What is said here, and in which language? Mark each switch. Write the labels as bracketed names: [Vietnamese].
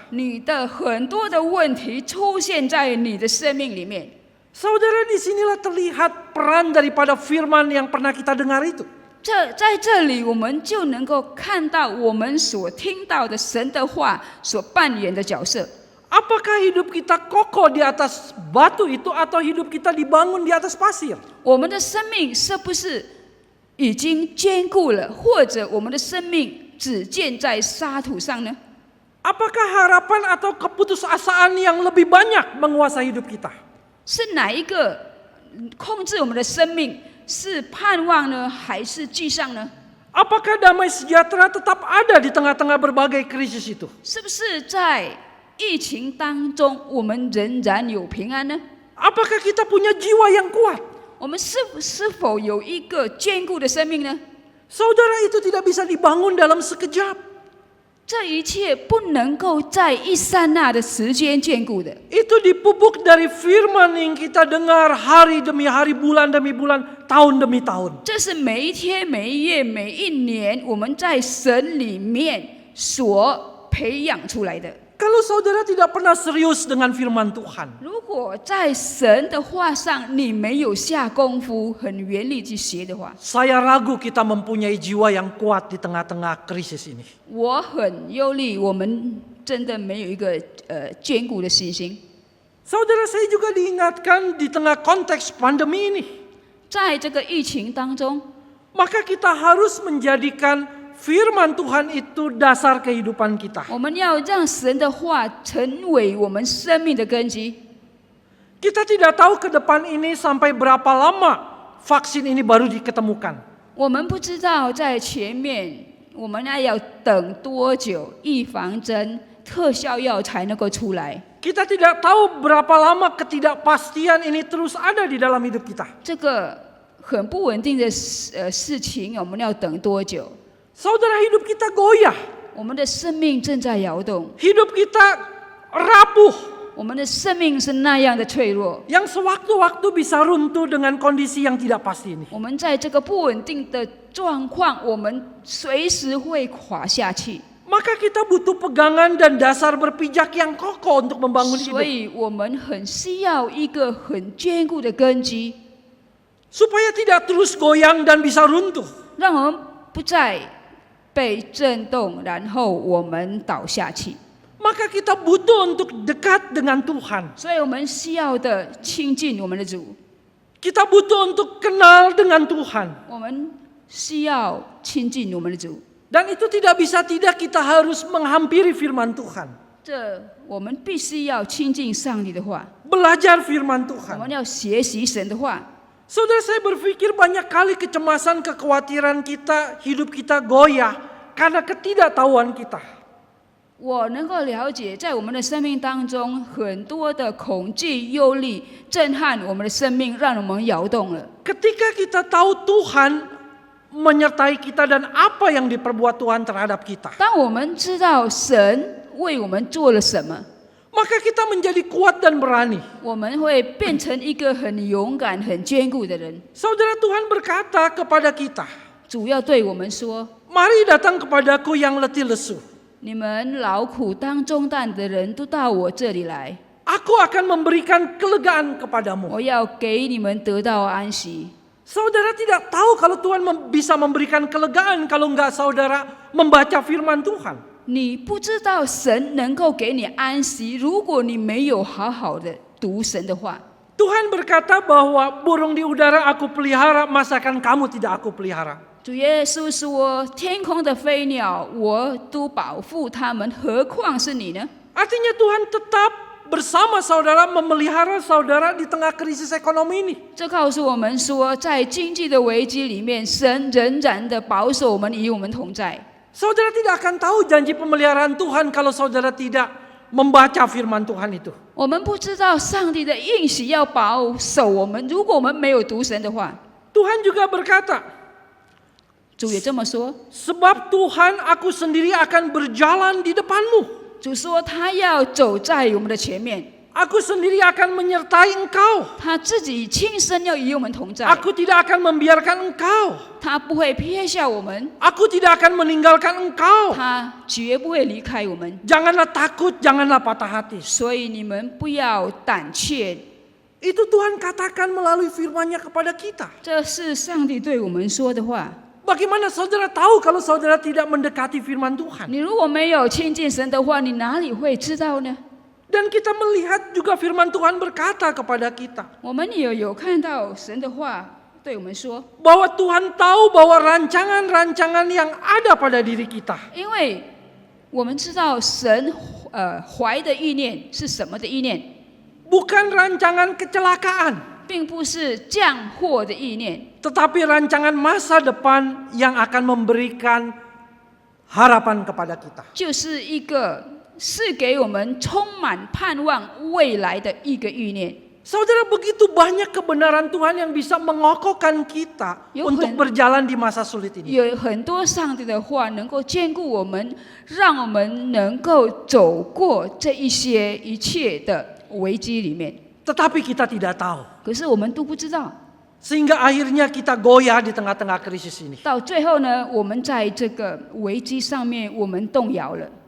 [Chinese] 你的很多的问题出现在你的生命里面。 [Indonesian] Saudara, disinilah terlihat peran daripada firman yang pernah kita dengar itu. [Chinese] 在这里，我们就能够看到我们所听到的神的话所扮演的角色。 [Indonesian] Apakah hidup kita kokoh di atas batu itu atau hidup kita dibangun di atas pasir? [Chinese] 我们的生命是不是已经坚固了，或者我们的生命只建在沙土上呢？ [Indonesian] Apakah harapan atau keputusasaan yang lebih banyak menguasai hidup kita? [Chinese] 是哪一个控制我们的生命？是盼望呢，还是沮丧呢？ [Indonesian] Apakah damai sejahtera tetap ada di tengah-tengah berbagai krisis itu? [Chinese] 是不是在疫情当中，我们仍然有平安呢？ [Indonesian] Apakah kita punya jiwa yang kuat? [Chinese] 我们是否有一个坚固的生命呢？ [Indonesian] Saudara, itu tidak bisa dibangun dalam sekejap. [Chinese] 这一切不能够在一刹那的时间坚固的。 [Indonesian] Itu dipupuk dari firman yang kita dengar hari demi hari, bulan demi bulan, tahun demi tahun. [Chinese] 这是每一天、每一月、每一年，我们在神里面所培养出来的。 [Indonesian] Kalau saudara tidak pernah serius dengan firman Tuhan, [Chinese] 如果在神的话上你没有下功夫，很原力去学的话， [Indonesian] saya ragu kita mempunyai jiwa yang kuat di tengah-tengah krisis ini. [Chinese] 我很忧虑，我们真的没有一个坚固的信心。 [Indonesian] Saudara, saya juga diingatkan di tengah konteks pandemi ini, [Chinese] 在这个疫情当中， [Indonesian] maka kita harus menjadikan firman Tuhan itu dasar kehidupan kita. [Chinese] 我们要让神的话成为我们生命的根基。 [Indonesian] Kita tidak tahu ke depan ini sampai berapa lama vaksin ini baru diketemukan. [Chinese] 我们不知道在前面我们要等多久，预防针、特效药才能够出来。 [Indonesian] Kita tidak tahu berapa lama ketidakpastian ini terus ada di dalam hidup kita. [Chinese] 这个很不稳定的事情，我们要等多久？ [Indonesian] Saudara, hidup kita goyah. [Chinese] 我们的生命正在摇动， [Indonesian] Hidup kita rapuh. [Chinese] 我们的生命是那样的脆弱。 [Indonesian] Yang sewaktu-waktu bisa runtuh dengan kondisi yang tidak pasti ini. [Chinese] 我们在这个不稳定的状况，我们随时会垮下去。 [Indonesian] Maka kita butuh pegangan dan dasar berpijak yang kokoh untuk membangun [Chinese] 所 [Indonesian] hidup. [Chinese] 以我们很需要一个很坚固的根基， [Indonesian] Supaya tidak terus goyang dan bisa runtuh. [Chinese] 让我们不再被震动，然后我们倒下去。 [Indonesian] Maka kita butuh untuk dekat dengan Tuhan. [Chinese] 所以我们需要的亲近我们的主， [Indonesian] Kita butuh untuk kenal dengan Tuhan. [Chinese] 我们需要亲近我们的主。 [Indonesian] Dan itu tidak bisa tidak kita harus menghampiri firman Tuhan. [Chinese] 这我们必须要亲近上帝的话， [Indonesian] Belajar firman [Chinese] 我 [Indonesian] Tuhan. [Chinese] 们要学习神的话。 [Indonesian] Saudara, saya berpikir banyak kali kecemasan, kekhawatiran kita, hidup kita goyah karena ketidaktahuan kita. [Chinese] 我能够了解，在我们的生命当中，很多的恐惧、忧虑、震撼我们的生命，让我们摇动了。 [Indonesian] Ketika kita tahu Tuhan menyertai kita dan apa yang diperbuat Tuhan terhadap kita, [Chinese] 当我们知道神为我们做了什么， [Indonesian] maka kita menjadi kuat dan berani. [Chinese] 我们会变成一个很勇敢、很坚固的人。 [Indonesian] Saudara, Tuhan berkata kepada kita, [Chinese] 主要对我们说 [Indonesian] "Mari datang kepadaku yang letih lesu. [Chinese] 你们劳苦当重担的人都到我这里来， [Indonesian] Aku akan memberikan kelegaan kepadamu." [Chinese] 我要给你们得到安息。 [Indonesian] Saudara tidak tahu kalau Tuhan bisa memberikan kelegaan kalau enggak saudara membaca firman Tuhan. [Chinese] 你不知道神能够给你安息，如果你没有好好的读神的话。 [Indonesian] Tuhan berkata bahwa burung di udara aku pelihara, masakan kamu tidak aku pelihara. [Chinese] 主耶稣说：“天空的飞鸟，我都保护它们，何况是你呢？” [Indonesian] Artinya Tuhan tetap bersama saudara, memelihara saudara di tengah krisis ekonomi ini. [Chinese] 这告诉我们说，在经济的危机里面，神仍然的保守我们，与我们同在。 [Indonesian] Saudara tidak akan tahu janji pemeliharaan Tuhan kalau saudara tidak membaca firman Tuhan itu. [Chinese] 我们不知道上帝的应许要保守我们，如果我们没有读神的话。 [Indonesian] Tuhan juga berkata, [Chinese] 主也这么说， [Indonesian] "Sebab Tuhan aku sendiri akan berjalan di depanmu. [Chinese] 主说他要走在我们的前面， [Indonesian] Aku sendiri akan menyertai engkau. [Chinese] 他自己亲身要与我们同在， [Indonesian] Aku tidak akan membiarkan engkau. [Chinese] 他不会撇下我们， [Indonesian] Aku tidak akan meninggalkan engkau. [Chinese] 他绝不会离开我们。 [Indonesian] Janganlah takut, janganlah patah hati." [Chinese] 所以你们不要胆怯， [Indonesian] Itu Tuhan katakan melalui firman-Nya kepada kita. [Chinese] 这是上帝对我们说的话。 [Indonesian] Bagaimana saudara tahu kalau saudara tidak mendekati firman Tuhan? [Chinese] 你如果没有亲近神的话，你哪里会知道呢？ [Indonesian] Dan kita melihat juga firman Tuhan berkata kepada kita [Chinese] 我们也有看到神的话对我们说， [Indonesian] bahwa Tuhan tahu bahwa rancangan-rancangan yang ada pada diri kita [Chinese] 因为我们知道神怀的意念是什么的意念， [Indonesian] bukan rancangan kecelakaan, [Chinese] 并不是降祸的意念， [Indonesian] tetapi rancangan masa depan yang akan memberikan harapan kepada kita. [Chinese] 就是一个是给我们充满盼望未来的一个意念。 [Indonesian] Saudara, begitu banyak kebenaran Tuhan yang bisa mengokohkan kita untuk berjalan di masa sulit ini. [Chinese] 有很多上帝的话能够兼顾我们，让我们能够走过这一切的危机里面。 [Indonesian] Tetapi kita tidak tahu. [Chinese] 可是我们都不知道， [Indonesian] Sehingga akhirnya kita goyah di tengah-tengah krisis ini. [Chinese] 到最后呢，我们在这个危机上面，我们动摇了。